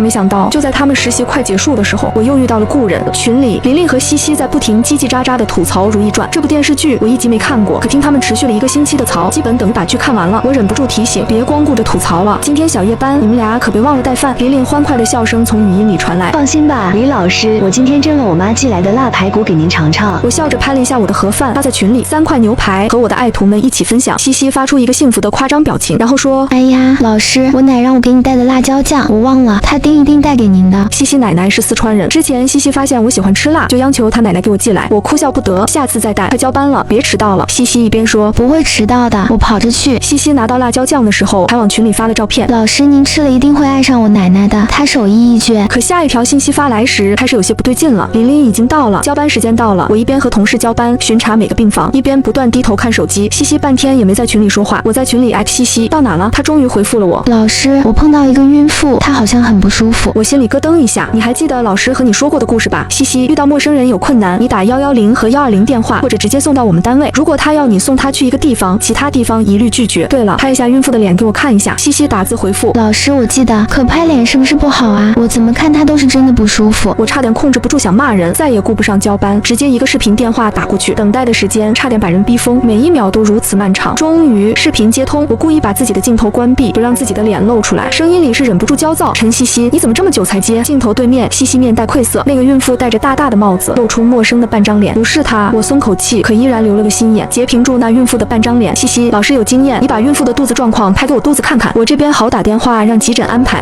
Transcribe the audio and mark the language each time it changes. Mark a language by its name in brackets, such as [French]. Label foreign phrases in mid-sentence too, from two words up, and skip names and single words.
[Chinese] 沒想到就在他們實習快結束的時候，我又遇到了故人。群裡琳琳和西西在不停嘰嘰喳喳的吐槽《如懿傳》這部電視劇，我1集沒看過，可聽他們持續了1個星期的槽，基本等於把劇看完了。我忍不住提醒，別光顧着吐槽了，今天小夜班你們倆可別忘了帶飯。琳琳歡快的笑聲從語音裡傳來。放心吧，李老師，我今天蒸了我媽寄來的辣排骨給您嘗嘗。我笑着拍了一下我的盒饭，發在群裡，3塊牛排和我的愛徒們一起分享。西西發出一個幸福的誇張表情，然後說： 哎呀，老師，我奶讓我給你带的辣椒醬，我忘了，她一定带給您的。西西奶奶是4川人，之前西西發現我喜歡吃辣，就央求她奶奶給我寄來，我哭笑不得，下次再帶。快交班了，別遲到了。西西一邊說不會遲到的，我跑着去。西西拿到辣椒醬的時候，還往群裡發了照片。老師，您吃了一定會愛上我奶奶的，她手藝一絕。可下一條信息發來時，開始有些不對勁了。琳琳已經到了，交班時間到了。我一邊和同事交班，巡查每個病房，一邊不斷低頭看手機。西西半天也沒在群裡說話。我在群裡@西西到哪了，她終於回復了我。老師，我碰到一個孕婦，她好像很不舒服。我心裡咯噔一下。你還記得老師和你說過的故事吧？西西，遇到陌生人有困難，你打110和120電話，或者直接送到我們單位。如果他要你送他去一個地方，其他地方一律拒絕。对了，拍一下孕婦的臉給我看一下。西西打字回復： 老師，我記得，可拍臉是不是不好啊？我怎麼看她都是真的不舒服。我差點控制不住想罵人，再也顧不上交班，直接一個視頻電話打過去。等待的時間差點把人逼瘋，每一秒都如此漫長。終於視頻接通，我故意把自己的鏡頭關閉，不讓自己的臉露出來，聲音裡是忍不住焦躁：陳西西，你怎麼這麼久才接？鏡頭對面，西西面帶愧色，那個孕婦戴着大大的帽子，露出陌生的半張臉。不是她，我鬆口氣，可依然留了個心眼。截屏住那孕婦的半張臉。西西， 老師有經驗，你把孕婦的肚子狀況拍給我肚子看看，我這邊好打電話讓急診安排。